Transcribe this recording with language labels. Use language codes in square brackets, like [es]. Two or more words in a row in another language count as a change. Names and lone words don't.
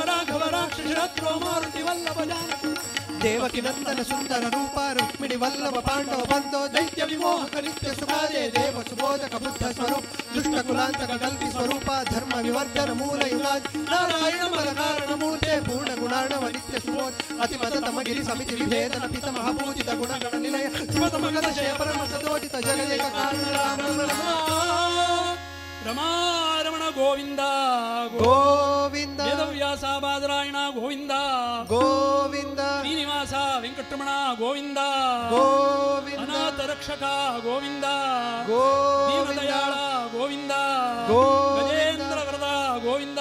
[sa] ರಾಘವ ರಾಕ್ಷಸ ಶತ್ರು ಮಾರುತಿ ವಲ್ಲಭ ಜಾನಕ ದೇವಕಿ ನಂದನ ಸುಂದರ ರೂಪ ರುಕ್ಮಿಣಿ ವಲ್ಲಭ ಪಾಂಡವ ಬಂಧೋ ದೈತ್ಯ ವಿಮೋಹಕ ನಿತ್ಯ ಸುಖಾದೇ ದೇವ ಸುಬೋಧಕ ಬುದ್ಧ ಸ್ವರೂಪ ದುಷ್ಟ ಕುಲಾಂತಕ ಕಲ್ಪಿ ಸ್ವರೂಪ ಧರ್ಮ ವಿವರ್ಧನ ಮೂಲ ಯುಗಾದಿ ನಾರಾಯಣ ಮಲ ಕಾರಣ ಮೂರ್ತೆ ಪೂರ್ಣ ಗುಣಾರ್ಣವ ನಿತ್ಯ ಸುಬೋಧ ಅತಿಮತ ತಮಗಿರಿ ಸಮಿತಿ ವಿಭೇದನ ಪಿತ ಮಹಾಪೂಜಿತ ಗುಣಗಣ ನಿಲಯ ಸುಮತ ಮಗದ ಶಯ ಪರಮ ಸದೋಟಿತ ಜಗದೇಕ ಕಾರಣ ರಾಮ ರಮಾರಮಣ ಗೋವಿಂದ ಗೋವಿಂದ ವೇದವ್ಯಾಸ ಬಾದರಾಯಣ ಗೋವಿಂದ ಗೋವಿಂದ ಶ್ರೀನಿವಾಸ ವೆಂಕಟರಮಣ ಗೋವಿಂದ ಗೋವಿಂದ ಅನಾಥ ರಕ್ಷಕ ಗೋವಿಂದ ಗೋವಿಂದ ದೀನದಯಾಳ ಗೋವಿಂದ ಗೋವಿಂದ ಗಜೇಂದ್ರ ವರದ ಗೋವಿಂದ